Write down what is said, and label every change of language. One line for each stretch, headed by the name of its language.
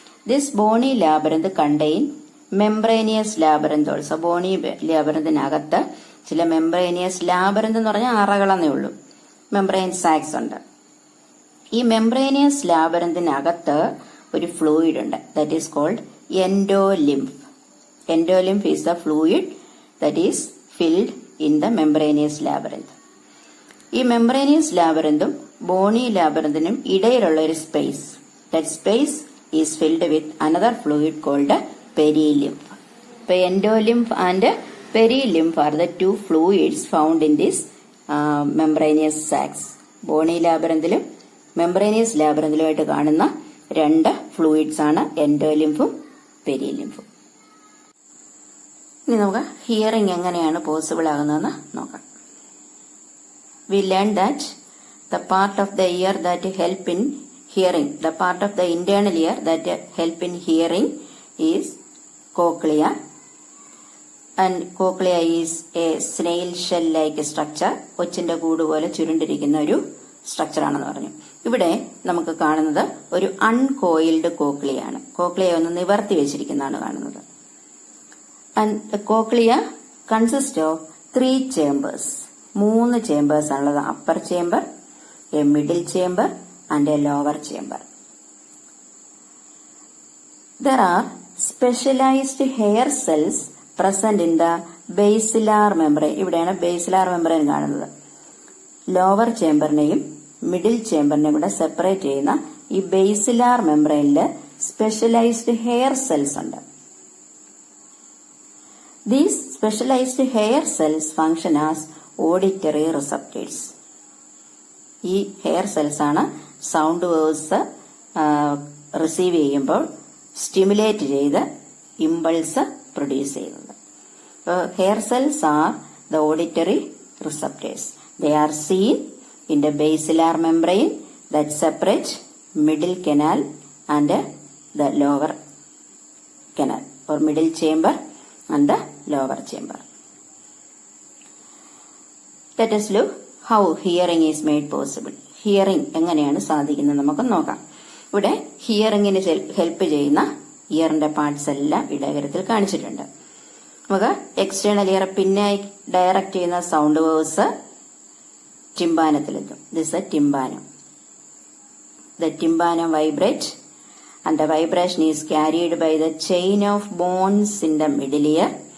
English: This bony labyrinth contain membranous labyrinth also.
Malayalam: Boney ലാബറിന്തിനകത്ത് ചില membranous ലാബറിന്ത് എന്ന് പറഞ്ഞാൽ അറകളെന്നേ ഉള്ളൂ, മെംബ്രെയിൻ സാക്സ് ഉണ്ട്. ഈ മെംബ്രേനിയസ് ലാബറിന്തിനകത്ത് ഒരു ഫ്ലൂയിഡ് ഉണ്ട്,
English: That is called endolymph. Endolymph is the fluid that is filled in the membranous labyrinth.
Malayalam: ഈ മെംബ്രേനിയസ് ലാബറിന്തും ബോണി ലാബറിന്തിനും ഇടയിലുള്ള ഒരു space,
English: That space is filled with another fluid called perilymph. ഇപ്പൊ endolymph and perilymph are the 2 fluids found in this membranous sacs.
Malayalam: Boney ലാബറിന്തിലും membranous ലാബറിന്തിലുമായിട്ട് കാണുന്ന 2 fluids ആണ് എൻഡോലിംഫും പെരിലിംഫും. ഇനി നമുക്ക് hearing എങ്ങനെയാണ് possible ആകുന്നതെന്ന് നോക്കാം.
English: We learn that the part of the ear that help in hearing, the part of the internal ear that help in hearing is cochlea. And cochlea is a snail shell like structure.
Malayalam: ഒച്ചിന്റെ കൂട് പോലെ ചുരുണ്ടിരിക്കുന്ന ഒരു structure ആണെന്ന് പറഞ്ഞു. ഇവിടെ നമുക്ക് കാണുന്നത് ഒരു അൺകോയിൽഡ് കോക്ലിയാണ്. Cochlea ഒന്ന് നിവർത്തി വെച്ചിരിക്കുന്നതാണ് കാണുന്നത്.
English: And the cochlea consists of 3 chambers.
Malayalam: 3 chambers ആണുള്ളത്.
English: upper chamber, a middle chamber and a lower chamber. There are specialized hair cells present in the basilar membrane.
Malayalam: ഇവിടെയാണ് basilar membrane കാണുന്നത്. ലോവർ ചേംബറിനെയും മിഡിൽ ചേംബറിനെയും കൂടെ separate ചെയ്യുന്ന ഈ basilar മെംബ്രെയിനിൽ specialised hair cells ഉണ്ട്.
English: These specialized hair cells function as auditory receptors.
Malayalam: ഈ hair cells ആണ് sound waves receive ചെയ്യുമ്പോൾ stimulate ചെയ്ത് ഇമ്പൾസ് പ്രൊഡ്യൂസ് ചെയ്യുന്നത്.
English: Hair cells are the auditory receptors. They are seen in the basilar membrane that separates middle canal and the lower canal, or middle chamber and the lower chamber. Let us look how hearing is made possible.
Malayalam: Hearing എങ്ങനെയാണ് സാധിക്കുന്നത് നമുക്ക് നോക്കാം. ഇവിടെ ഹിയറിംഗിന് help ചെയ്യുന്ന ഇയറിന്റെ parts എല്ലാം ഇടകരത്തിൽ കാണിച്ചിട്ടുണ്ട്. നമുക്ക് external year പിന്നെ ഡയറക്റ്റ് ചെയ്യുന്ന sound waves ടിംബാനത്തിലെത്തും.
English: This a tympanum. The tympanum vibrate and the vibration is carried by the chain of bones in the middle ear.